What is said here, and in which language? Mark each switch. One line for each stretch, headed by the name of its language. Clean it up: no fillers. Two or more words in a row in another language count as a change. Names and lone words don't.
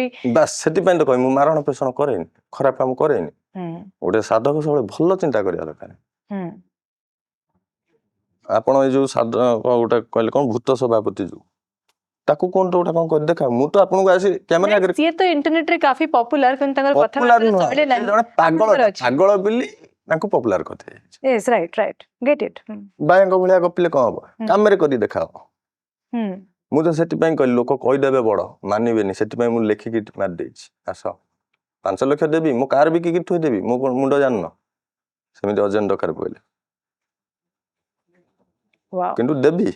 Odia: ବାସ୍ ସେଥିପାଇଁ ତ କହିବି ମୁଁ ମାରଣ ପୋଷଣ କରେନି ଖରାପ କାମ କରେନି ଗୋଟେ ସାଧକ ସବୁବେଳେ ଭଲ ଚିନ୍ତା କରିବା ଦରକାର ଆପଣ ଏଇ ଯୋଉ ଗୋଟେ କହିଲେ କଣ ଭୂତ ସଭାପତି ଯୋଉ ତାକୁ କଣ ତ ଗୋଟେ କଣ କରି ଦେଖା ମୁଁ ତ ଆପଣଙ୍କୁ ଆସି କ୍ୟାମେରା ଆଗରେ ସିଏ ତ ଇଣ୍ଟରନେଟ ରେ କାଫି ପପୁଲାର କିନ୍ତୁ ତାଙ୍କର ପପୁଲାର କଥାବାର୍ତ୍ତାରେ ନୁହଁ ଶୈଳୀ ନାହିଁ ଜଣେ ଆପଣଙ୍କର ଅଛି ପାଗଳ ବୋଲି ତାଙ୍କୁ ପପୁଲାର କରିଦିଆଯାଇଛି
English: yes right get it
Odia: ବାୟାଙ୍କ ଭଳିଆ ଗପିଲେ କଣ ହବ କାମରେ କରି ଦେଖାଅ ମୁଁ ତ ସେଥିପାଇଁ କହିଲି ଲୋକ କହିଦେବେ ବଡ ମାନିବେନି ସେଥିପାଇଁ ମୁଁ ଲେଖିକି ମାରିଦେଇଛି ଆସ 5 ଲକ୍ଷ ଦେବି ମୁଁ କାର ବିକିକି ଥୋଇଦେବି ମୁଁ ମୁଣ୍ଡ ଜାଣିନ ସେମିତି ଅର୍ଜେଣ୍ଟ ଦରକାର ପଇଲେ କିନ୍ତୁ ଦେବି